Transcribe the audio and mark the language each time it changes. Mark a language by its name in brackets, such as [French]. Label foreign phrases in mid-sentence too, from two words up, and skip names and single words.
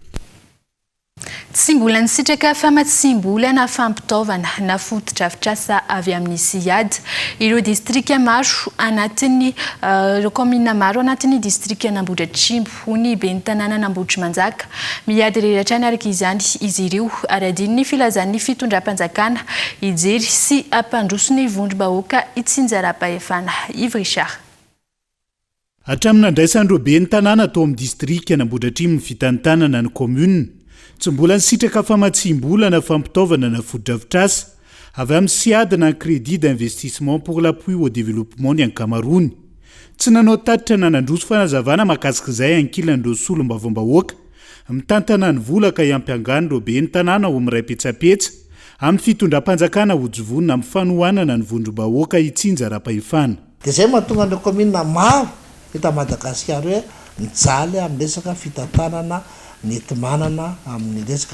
[Malagasy] Tsy mbola nisitraka famatsimbolana fampitaovana na foto-drafitrasa avy amin'ny siady ireo distrika maro anatin'ny commune maro anatin'ny distrika n'Ambohidratrimo ho ny ben'ny tanàna n'Ambohitrimanjaka miady reratra ny araka izany izy ireo ary adin'ny filazan'ny fitondram-panjakana ijery sy ampandroso ny vondrom-bahoaka itsinjaram-pahefana Yves Richard. Hatramin'ny andraisan'ireo ben'ny tanàna atao amin'ny distrika n'Ambohidratrimo ny fitantanana ny commune tsy mbola nisitraka famatsimbolana fampitaovana na foto-drafitrasa avy amin'ny siadina ny [French] crédit d'investissement pour l'appui au développement [Malagasy] ny ankamaroany. Tsy nanao tatitra na nandroso fanazavana mahakasika izay ankilan'ireo solombavambahoaka mitantana ny volaka iampiangan'ireo ben'ny tanàna ho miray petsapetsa amin'ny fitondram-panjakana hojovonina amin'ny fanohanana ny vondrom-bahoaka itsinjaram-pahefana. Dia zay mahatonga an'ireo commune maro eto Madagasikara hoe mijaly amin'ny resaka fitantanana netimanana amin'ny resaka